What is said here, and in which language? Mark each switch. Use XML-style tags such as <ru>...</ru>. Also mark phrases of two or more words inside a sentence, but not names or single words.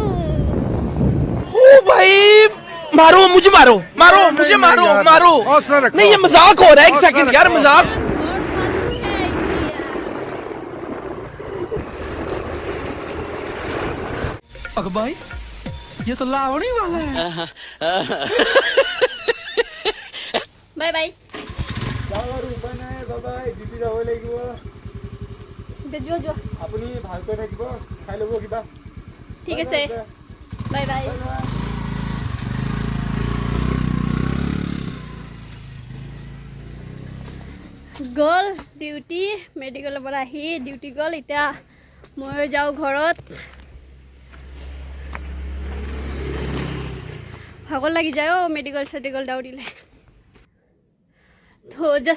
<hi>ओ भाई मारो मुझे मारो मारो मुझे मारो मारो नहीं ये मजाक हो रहा है एक सेकंड यार मजाक भाई ये तो लावणी वाला है</hi> <en>bye bye</en> <as>যাওঁ আৰু উপায় নাই বাবাই ডিউটি যাব লাগিব जो जो আপুনি ভালকৈ থাকিব খাই ল'ব কিবা ठीक আছে</as> <en>bye bye</en> <as>গ'ল ডিউটি মেডিকেলৰ পৰা আহি ডিউটি গ'ল এতিয়া মই যাওঁ ঘৰত ভাগৰ লাগি যায় অ' মেডিকেল চেডিকেল দৌৰিলে তো জাষ্ট</as>